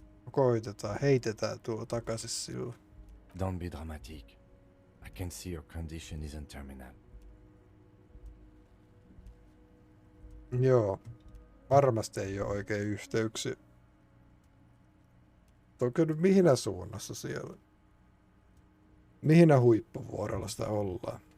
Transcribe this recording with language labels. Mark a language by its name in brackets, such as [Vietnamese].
[Finnish] Koitetaan, heitetään tuo takaisin sille. [English] Don't be dramatic. I can see your condition isn't terminal. [Finnish] Joo. Varmasti ei ole oikein yhteyksiä. Onko nyt mihinä suunnassa siellä? Mihinä huippuvuorolla sitä ollaan?